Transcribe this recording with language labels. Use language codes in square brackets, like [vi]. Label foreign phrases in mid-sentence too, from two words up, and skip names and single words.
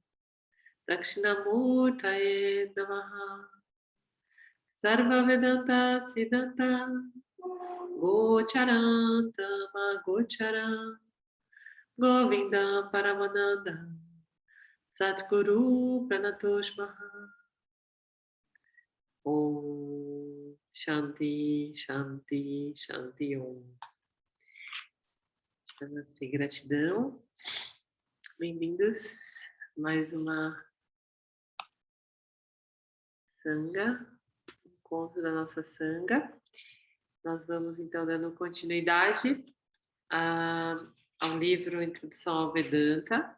[sa] दक्षिणामूर्तये नमः, सर्व वेदान्त सिद्धान्त, गोचरं तम् अगोचरम्, गोविन्द परमानन्द, सद्गुरुं प्रणतोऽस्म्यहम्. ओम् शान्ति, शान्ति, शान्ति ओम्. [pt] Namastê, gratidão. Bem-vindos a mais uma Sangha, encontro da nossa Sangha. Nós vamos então dando continuidade ao livro Introdução ao Vedanta.